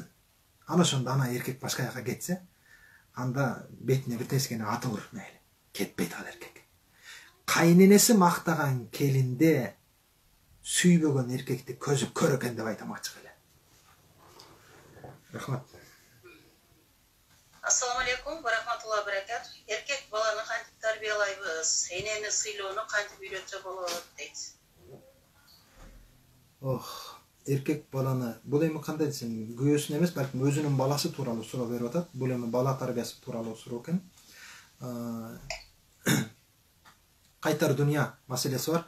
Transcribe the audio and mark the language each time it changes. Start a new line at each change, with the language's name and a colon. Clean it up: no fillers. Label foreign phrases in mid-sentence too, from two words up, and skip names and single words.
Kyrgyz: Ана ошондо ана эркек башка жака кетсе, анда бетине бир тескени атылыр мейли. Кетпейт ал эркек. Кайненеси мактаган келинде сүйбөгөн эркекти көзү көр экен деп айтам ачык эле. Рахмат.
Arabic: السلام عليكم ورحمة الله بركات.
Kyrgyz: Эркек баланы кантип тарбиялайбыз? Энени сыйлоону кантип үйрөтсө болот дейт. Эркек баланы бул эми кандай десем, күйөөсүн эмес, балким өзүнүн баласы тууралуу суроо берип атат. Бул эми бала тарбиясы тууралуу суроо экен. Кайтар дүйнө маселеси бар.